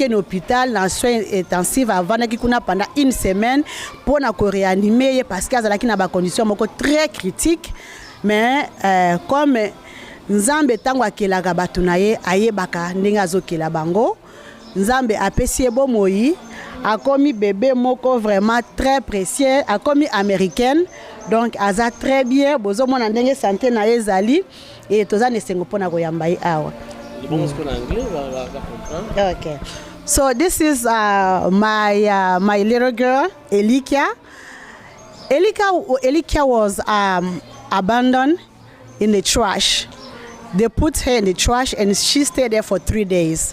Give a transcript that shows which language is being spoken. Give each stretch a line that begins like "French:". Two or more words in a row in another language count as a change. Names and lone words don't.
Lingala: na hôpital na
French: soins intensifs
Lingala: avant ki kuna
French: pendant 1 semaine pour
Lingala: na ko réanimer ye
French: parce que
Lingala: azalaki na ba condition moko
French: très critique mais comme
Lingala: Nzambe tango akelaka bato na ye ayebaka ndenge azokela bango Nzambe apesi ye bomoi akomi bébé moko
French: vraiment très précieux
Lingala: akomi américaine donc aza
French: très bien
Lingala: bozomona ndenge santé na ye ezali et toza nesengo mpona koyamba ye awa.
English: Okay, so this is my little girl Elikia. Elikia was abandoned in the trash. They put her in the trash and she stayed there for 3 days.